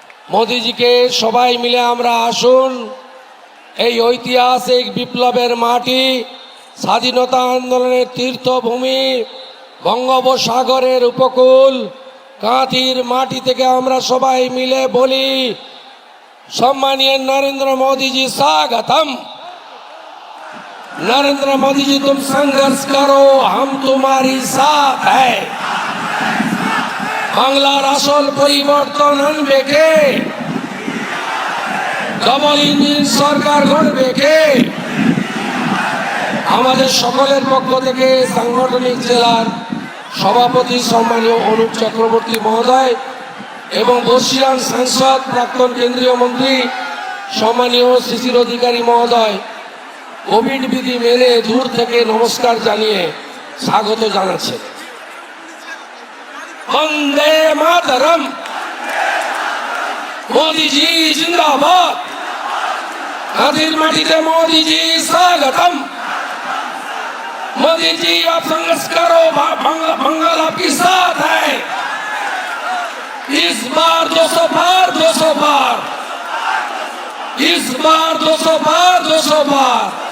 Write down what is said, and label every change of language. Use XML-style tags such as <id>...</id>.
<bn>মোদিজিকে সবাই মিলে আমরা আসুন এই ঐতিহাসিক বিপ্লবের মাটি, স্বাধীনতা আন্দোলনের তীর্থভূমি, বঙ্গোপসাগরের উপকূল কাঁথির মাটি থেকে আমরা সবাই মিলে বলি, সম্মানীয় নরেंद्र</bn> <hi>मोदी जी स्वागतम। नरेंद्र मोदी जी तुम संघर्ष करो, हम तुम्हारी साथ है।</hi> <bn>বাংলার আসল পরিবর্তন আনবে কে? ডবল ইঞ্জিন সরকার গড়বে কে? আমাদের সকলের পক্ষ থেকে সাংগঠনিক জেলার সভাপতি সম্মানীয় অনুপ চক্রবর্তী মহোদয় এবং বর্ষিয়ান সাংসদ প্রাক্তন কেন্দ্রীয় মন্ত্রী সম্মানীয় শিশির অধিকারী মহোদয় কোভিড বিধি মেনে দূর থেকে নমস্কার জানিয়ে স্বাগত জানাচ্ছেন। বন্দে মাতরম, মোদিজি জিন্দাবাদ। কাঁথির মাটিতে মোদিজি স্বাগতম।</bn> <hi>मोदी जी आप संघर्ष करो, बंगाल आपके साथ है। इस बार 200 पार, 200 पार, इस बार 200 पार, 200 पार।</hi>